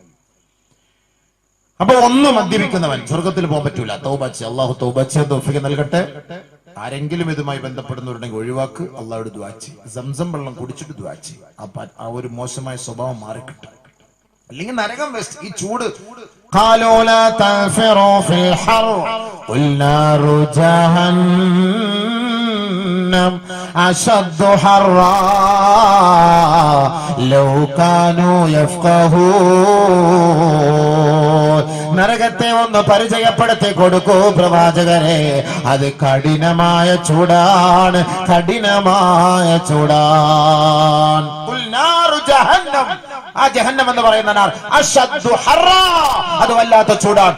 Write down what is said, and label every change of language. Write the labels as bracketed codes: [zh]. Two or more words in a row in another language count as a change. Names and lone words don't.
[ml] അപ്പൊ ഒന്ന് മദ്യപിക്കുന്നവൻ സ്വർഗത്തിൽ പോകാൻ പറ്റൂല. തൗബ ചെയ്യ്, അള്ളാഹു തൗബ ചെയ്യാൻ തൗഫീഖ് നൽകട്ടെ. ആരെങ്കിലും ഇതുമായി ബന്ധപ്പെടുന്നവരുണ്ടെങ്കിൽ ഒഴിവാക്ക്, അള്ളാഹുവോട് ദുആ ചെയ്യ്. സംസം വെള്ളം കുടിച്ചിട്ട് ദുആ ചെയ്യ്. ആ ഒരു മോശമായ സ്വഭാവം മാറിക്കിട്ടും. അല്ലെങ്കിൽ നരകം വെസ്റ്റ്. ഈ ചൂട് [ar] قالوا لا تنفروا في الحر قل نار جهنم أشد حرا لو كانوا يفقهون. [ml] നരകത്തെ ഒന്ന് പരിചയപ്പെടുത്തി കൊടുക്കൂ പ്രവാചകരെ. അത് കഠിനമായ ചൂടാണ്, കഠിനമായ ചൂടാണ്. [ar] قل نار جهنم, [ml] ആ ജഹന്നം എന്ന് പറയുന്ന [ar] نار أشد حرا, [ml] അത് വല്ലാത്ത ചൂടാണ്.